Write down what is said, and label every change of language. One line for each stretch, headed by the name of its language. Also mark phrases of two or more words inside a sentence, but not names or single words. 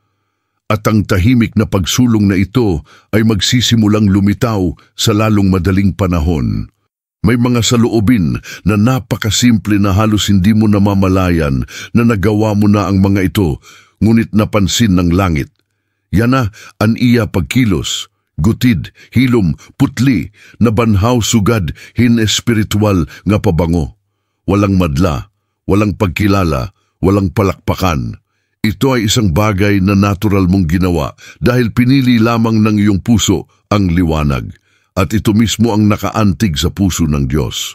Filipino: At ang tahimik na pagsulong na ito ay magsisimulang lumitaw sa lalong madaling panahon. May mga saloobin na napakasimple na halos hindi mo namamalayan na nagawa mo na ang mga ito, ngunit napansin ng langit.
Waray: Yan na an iya pagkilos, gutid, hilom, putli, na banhaw sugad hin espiritual nga pabango.
Filipino: Walang madla, walang pagkilala, walang palakpakan. Ito ay isang bagay na natural mong ginawa dahil pinili lamang ng iyong puso ang liwanag. At ito mismo ang nakaantig sa puso ng Diyos.